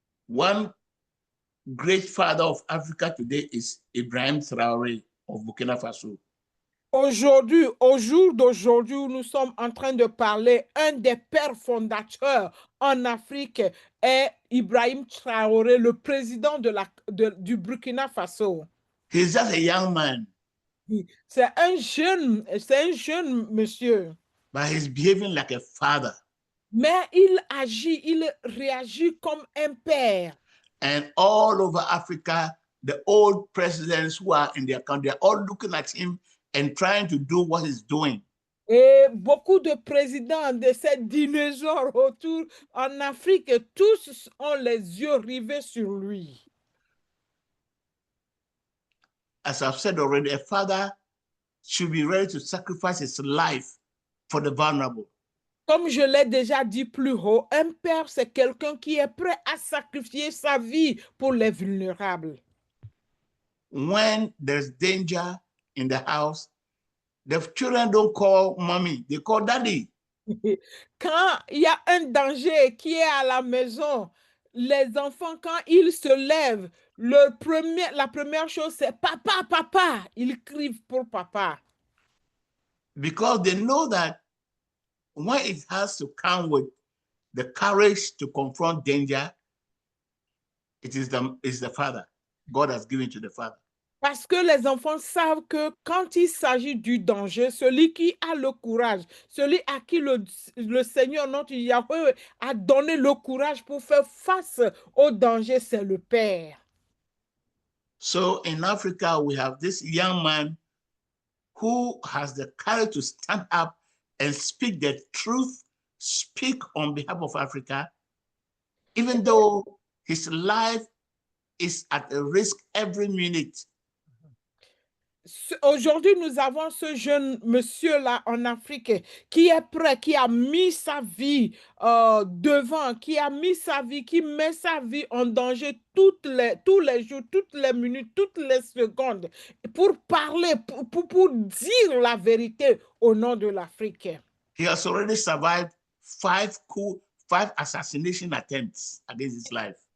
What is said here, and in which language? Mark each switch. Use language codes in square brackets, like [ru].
[en] One great father of Africa today is Ibrahim Traoré of Burkina Faso. [fr] Aujourd'hui, au jour d'aujourd'hui, où nous sommes en train de parler, un des pères fondateurs en Afrique est Ibrahim Traoré, le président du Burkina Faso. [en] He's just a young man. [fr] C'est un jeune monsieur. [en] But he's behaving like a father. [fr] Mais il réagit comme un père. [en] And all over Africa, the old presidents who are in their country are all looking at him and trying to do what he's doing. [fr] Et beaucoup de présidents de ces dinosaures autour en Afrique, tous ont les yeux rivés sur lui. [en] As I've said already, a father should be ready to sacrifice his life for the vulnerable. [fr] Comme je l'ai déjà dit plus haut, un père, c'est quelqu'un qui est prêt à sacrifier sa vie pour les vulnérables. [en] When there's danger in the house, the children don't call mommy, they call daddy. [fr] Quand il y a un danger qui est à la maison, les enfants, quand ils se lèvent, la première chose, c'est papa, papa. Ils crient pour papa. [en] Because they know that when it has to come with the courage to confront danger, it is the father. God has given to the father. [fr] Parce que les enfants savent que quand il s'agit du danger, celui qui a le courage, celui à qui le Seigneur, notre Yahweh, a donné le courage pour faire face au danger, c'est le Père. [en] So in Africa, we have this young man who has the courage to stand up and speak the truth, speak on behalf of Africa, even though his life is at a risk every minute. [fr] Aujourd'hui, nous avons ce jeune monsieur-là en Afrique qui est prêt, qui a mis sa vie devant, qui a mis sa vie, qui met sa vie en danger tous les jours, toutes les minutes, toutes les secondes pour parler, pour dire la vérité au nom de l'Afrique. [en] He has already survived five 5 assassination attempts against his life.